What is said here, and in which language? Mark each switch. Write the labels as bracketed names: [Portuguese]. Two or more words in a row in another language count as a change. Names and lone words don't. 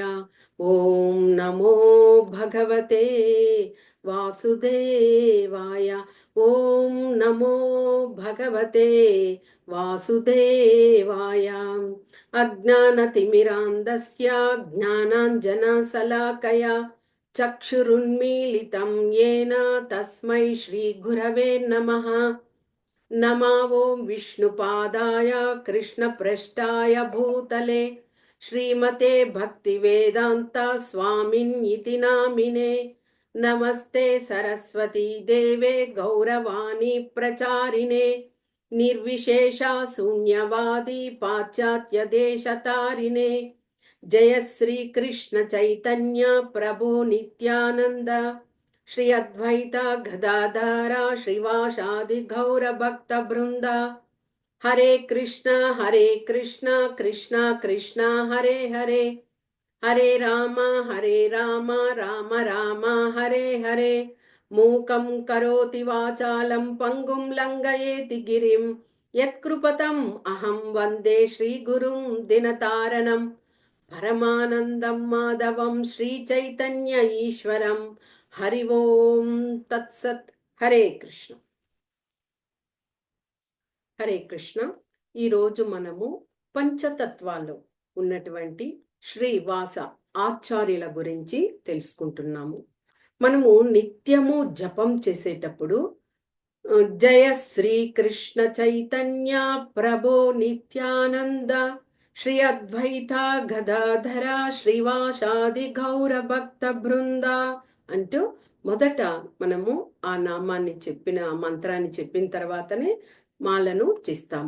[Sanskrit] ओं नमो भगवते वासुदेवाय. ओं नमो भगवते वासुदेवाय. अज्ञानतिमिरान्धस्य ज्ञानाञ्जनशलाकया चक्षुरुन्मीलितं येन तस्मै श्री गुरवे नमः. नमा ओं विष्णुपादाय कृष्णप्रेष्ठाय भूतले श्रीमते भक्तिवेदान्त स्वामिन्निति नामिने। नमस्ते सरस्वती देवे गौरवाणी प्रचारिणे निर्विशेषा शून्यवादी पाश्चात्य देशतारिणे। जय श्री कृष्ण चैतन्य प्रभु नित्यानंद श्री अद्वैत गदाधरा श्रीवासादि गौर भक्त वृंद। हरे कृष्ण कृष्ण कृष्ण हरे हरे, हरे राम राम राम हरे हरे। मूकं करोति वाचालं पंगुं लंघयेति गिरिं यत्कृपतम् अहं वन्दे श्रीगुरुं दिनतारणं। परमानन्दं माधवं श्रीचैतन्य ईश्वरं। हरि ओम तत्सत्। हरे कृष्ण. हरे कृष्ण. [Telugu] ఈరోజు మనము పంచతత్వాల్లో ఉన్నటువంటి శ్రీవాస ఆచార్యుల గురించి తెలుసుకుంటున్నాము. మనము నిత్యము జపం చేసేటప్పుడు [Sanskrit] जय श्री कृष्ण चैतन्य प्रभो नित्यानन्द श्री अद्वैत गदाधर श्रीवासादि गौर भक्त बृन्द [Telugu] అంటూ మొదట మనము ఆ నామాన్ని చెప్పిన మంత్రాన్ని చెప్పిన తర్వాతనే మాలను చేస్తాము.